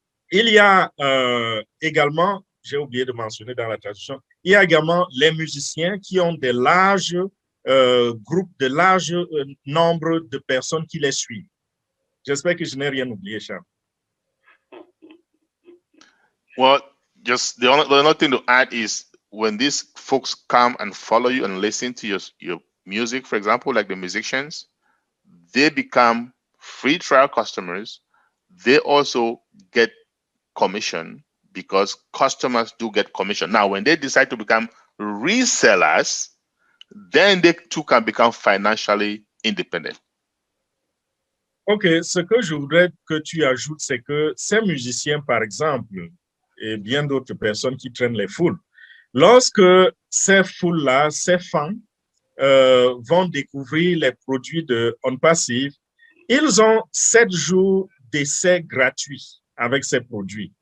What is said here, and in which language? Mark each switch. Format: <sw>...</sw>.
<fr>Il y a également, j'ai oublié de mentionner dans la traduction, il y a également les musiciens qui ont des larges groupes, de larges nombres de personnes qui les suivent. J'espère que je n'ai rien oublié, Charles.</fr> <en>Well, just the only thing to add is when these folks come and follow you and listen to your music, for example, like the musicians, they become free trial customers. They also get commission because customers do get commission. Now, when they decide to become resellers, then they too can become financially independent.</en> <fr>OK, ce que je voudrais que tu ajoutes, c'est que ces musiciens, par exemple, et bien d'autres personnes qui traînent les foules, lorsque ces foules-là, ces fans, vont découvrir les produits de OnPassive, ils ont 7 jours d'essai gratuits avec ces produits.</fr>